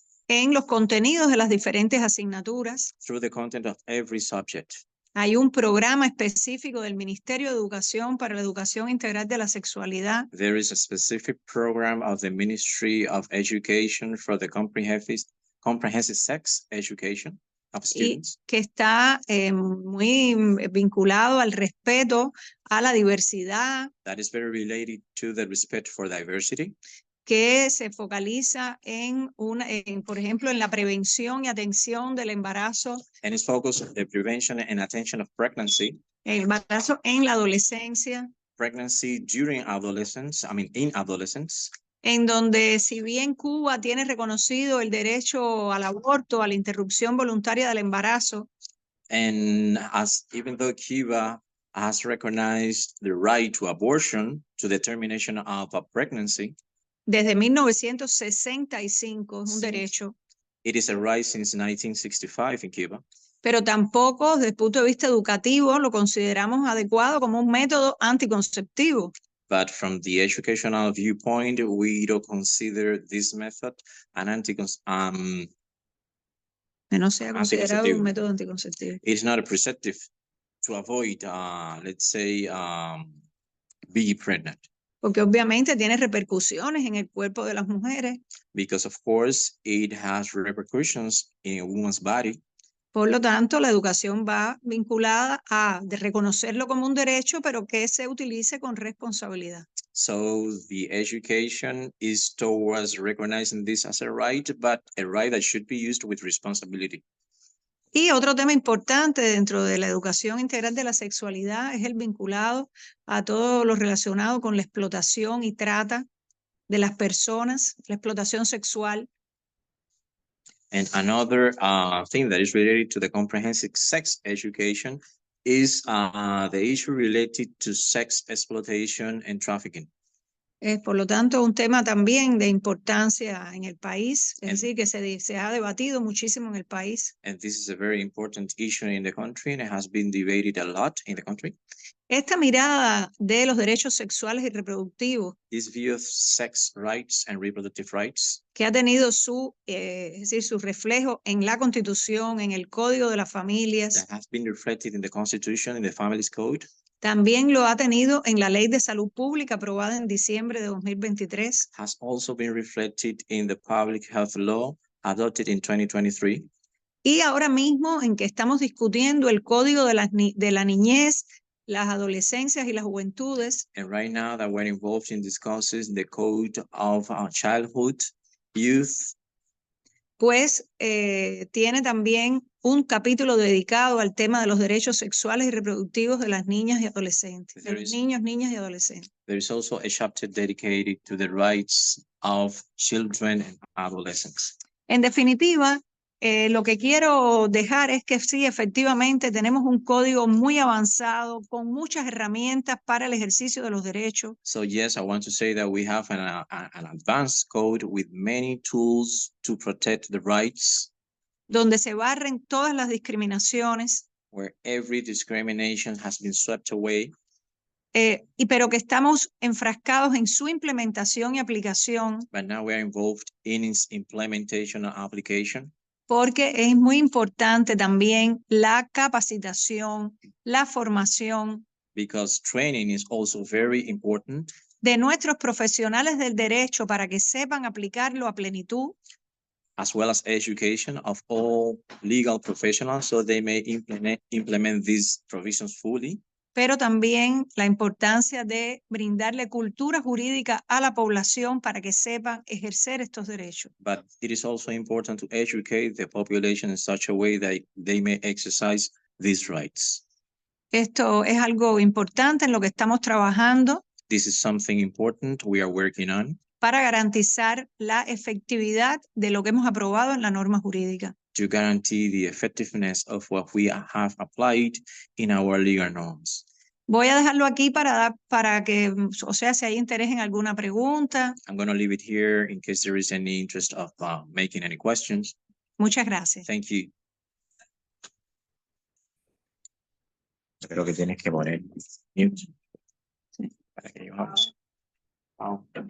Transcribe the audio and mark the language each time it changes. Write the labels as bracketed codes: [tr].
[es] en los contenidos de las diferentes asignaturas. [en] through the content of every subject. [es] Hay un programa específico del Ministerio de Educación para la Educación Integral de la Sexualidad [en] There is a specific program of the Ministry of Education for the comprehensive sex education of [es] y [en] students, [es] que está muy vinculado al respeto a la diversidad, [en] that is very related to the respect for diversity, [es] que se focaliza por ejemplo, en la prevención y atención del embarazo, [en] and is focused on the prevention and attention of pregnancy, [es] el embarazo en la adolescencia, [en] pregnancy during adolescence, in adolescence, [es] en donde si bien Cuba tiene reconocido el derecho al aborto, a la interrupción voluntaria del embarazo, [en] and even though Cuba has recognized the right to abortion, to the termination of a pregnancy, [es] desde 1965 es un Sí. derecho, [en] it is a right since 1965 in Cuba, [es] pero tampoco desde el punto de vista educativo lo consideramos adecuado como un método anticonceptivo. [en] but from the educational viewpoint, we don't consider this method an [es] Que no sea considerado Anticonceptivo. un método anticonceptivo. [en] it's not a preceptive to avoid, let's say, be pregnant, [es] Porque obviamente tiene repercusiones en el cuerpo de las mujeres. [en] because of course it has repercussions in a woman's body. [es] Por lo tanto, la educación va vinculada a de reconocerlo como un derecho, pero que se utilice con responsabilidad. [en] So the education is towards recognizing this as a right, but a right that should be used with responsibility. [es] Y otro tema importante dentro de la educación integral de la sexualidad es el vinculado a todo lo relacionado con la explotación y trata de las personas, la explotación sexual. [en] And another thing that is related to the comprehensive sex education is the issue related to sex exploitation and trafficking. [es] Por lo tanto, un tema también de importancia en el país, es En- decir, que se ha debatido muchísimo en el país. [en] And this is a very important issue in the country, and it has been debated a lot in the country. [es] Esta mirada de los derechos sexuales y reproductivos [en] This view of sex rights and reproductive rights [es] que ha tenido es decir, su reflejo en la Constitución, en el Código de las Familias, [en] that has been reflected in the Constitution, in the Families Code, [es] también lo ha tenido en la Ley de Salud Pública aprobada en diciembre de 2023 [en] has also been reflected in the Public Health Law adopted in 2023. [es] y ahora mismo en que estamos discutiendo el Código de la Niñez, las Adolescencias y las Juventudes, [en] And right now that we're involved in discussing the Code of Childhood, Youth, [es] pues tiene también un capítulo dedicado al tema de los derechos sexuales y reproductivos de las niñas y adolescentes, de [en] There [es] los [en] is- [es] niños, niñas y adolescentes. [en] there is also a chapter dedicated to the rights of children and adolescents. [es] En definitiva, lo que quiero dejar es que sí, efectivamente, tenemos un código muy avanzado con muchas herramientas para el ejercicio de los derechos, [en] So yes, I want to say that we have an advanced code with many tools to protect the rights, [es] donde se barren todas las discriminaciones, [en] where every discrimination has been swept away, [es] pero que estamos enfrascados en su implementación y aplicación, [en] but now we are involved in its implementation and application, [es] porque es muy importante también la capacitación, la formación [en] because training is also very important [es] de nuestros profesionales del derecho para que sepan aplicarlo a plenitud, [en] as well as education of all legal professionals so they may implement these provisions fully, [es] pero también la importancia de brindarle cultura jurídica a la población para que sepan ejercer estos derechos. [en] But it is also important to educate the population in such a way that they may exercise these rights. [es] Esto es algo importante en lo que estamos trabajando [en] This is something important we are working on [es] para garantizar la efectividad de lo que hemos aprobado en la norma jurídica. [en] to guarantee the effectiveness of what we have applied in our legal norms. [es] Voy a dejarlo aquí para que, o sea, si hay interés en alguna pregunta. [en] I'm going to leave it here in case there is any interest of making any questions. [es] Muchas gracias. [en] Thank you. [es] Creo que tienes que poner mute para que yo hable. [en] Wow.